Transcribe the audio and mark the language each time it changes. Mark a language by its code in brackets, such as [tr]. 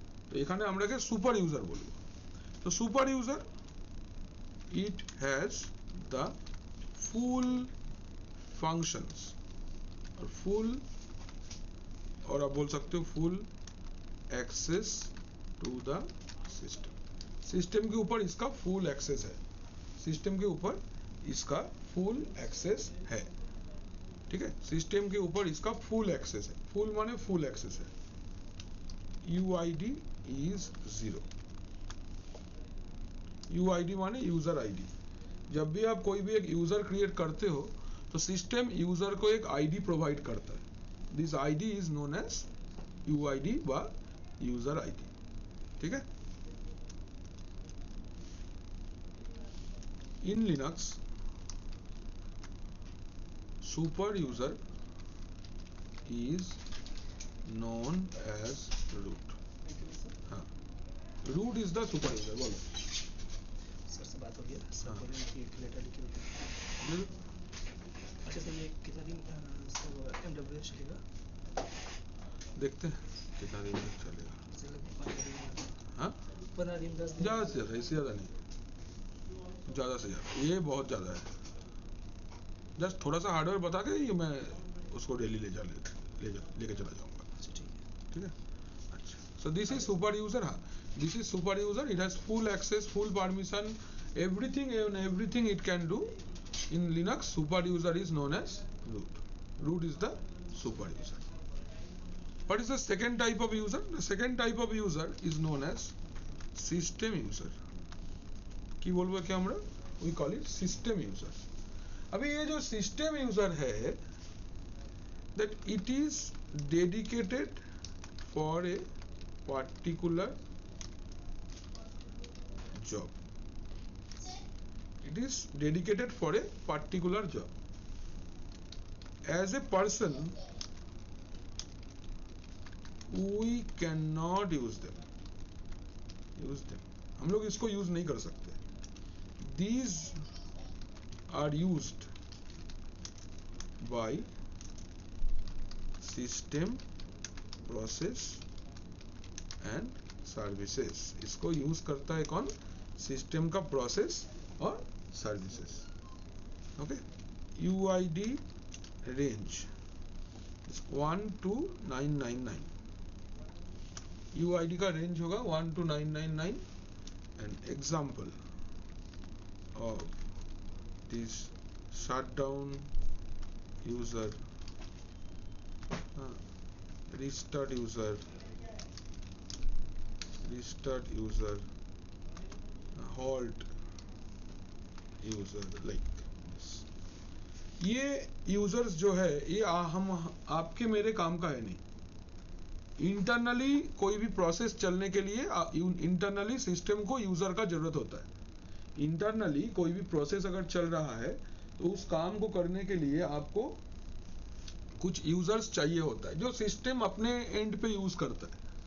[bn] তো এখানে আমরাকে super user বলবো। [en] তো super user, it has the full functions or full, [hi] और आप बोल सकते हो [en] full access to the system। [hi] System के ऊपर इसका फुल एक्सेस है, सिस्टम के ऊपर इसका फुल एक्सेस है, ठीक है। सिस्टम के ऊपर इसका फुल एक्सेस है, फुल माने फुल एक्सेस है। UID is 0, UID माने यूजर आईडी। जब भी आप कोई भी एक यूजर क्रिएट करते हो तो सिस्टम यूजर को एक आईडी प्रोवाइड करता है, [en] this ID is known as UID [hi] व यूजर आईडी, ठीक है। [en] In Linux, super user is known as root। हाँ, root is the super user। [hi] बोलो सर से बात हो गया, सर बोल रहे हैं कि एक लेटर लिखे होते हैं। अच्छा सर, ये कितना दिन MWS चलेगा? देखते हैं कितना दिन तक चलेगा। सर लगभग 15 दिन, हाँ, 15 दिन 10 दिन। ज़्यादा से ज़्यादा, इससे ज़्यादा नहीं, ज़्यादा से ज़्यादा, ये बहुत ज़्यादा है। जस्ट थोड़ा सा हार्डवेयर बता के ये मैं उसको डेली लेके चला जाऊंगा, ठीक है। [en] अच्छा, so this is super user. हाँ, this is super user, it has full access, full permission, everything and everything it can do in Linux. Super user is known as root, root is the super user. What is the second type of user? The second type of user is known as system user। [bn] की बोलबो क्या हमरा? [en] We call it system user। [hi] अभी ये जो system user है, [en] that it is dedicated for a particular job। It is dedicated for a particular job। As a person, we cannot use them। [hi] हम लोग इसको यूज नहीं कर सकते। [en] These are used by system, process and services। [hi] इसको use करता है कौन? सिस्टम का प्रोसेस और services, okay. UID range 1 to 999, UID का रेंज होगा 1 to 999। [en] And example of this shutdown user, restart user, halt user, like this। [hi] ये users जो है ये हम आपके मेरे काम का है नहीं, इंटरनली कोई भी प्रोसेस चलने के लिए इंटरनली सिस्टम को यूजर का जरूरत होता है। इंटरनली कोई भी प्रोसेस अगर चल रहा है तो उस काम को करने के लिए आपको कुछ यूजर्स चाहिए होता है जो सिस्टम अपने एंड पे यूज करता है।